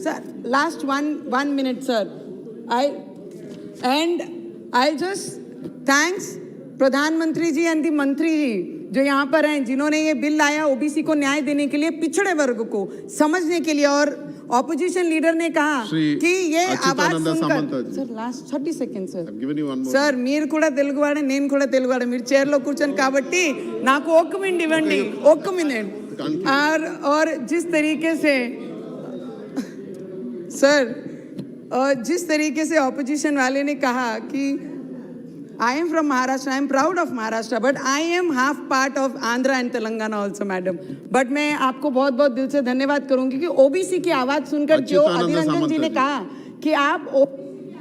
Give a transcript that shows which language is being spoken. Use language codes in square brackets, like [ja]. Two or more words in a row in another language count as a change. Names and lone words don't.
[hi] सर [en] last 1 minute [hi] सर, [en] I just thanks [hi] प्रधानमंत्री जी [en] and the [hi] मंत्री जी जो यहाँ पर हैं, जिन्होंने ये बिल लाया ओबीसी को न्याय देने के लिए, पिछड़े वर्ग को समझने के लिए। और ऑपोजिशन लीडर ने कहा कि ये आवाज सुनकर, सर [en] last 30 seconds [te] सर మీరు కూడా తెలుగువాడే నేను కూడా తెలుగువాడే, మీరు చైర్లో కూర్చొని కాబట్టి నాకు 1 minute ఇవ్వండి, 1 minute। [hi] और जिस तरीके से सर जिस तरीके से ऑपोजिशन वाले ने कहा कि [en] I am from Maharashtra, I am proud of Maharashtra, but I am half part of Andhra and Telangana also, madam. [hi] But मैं आपको बहुत बहुत दिल से धन्यवाद करूंगी कि ओबीसी की आवाज सुनकर जो अधीर रंजन जी ने कहा कि आप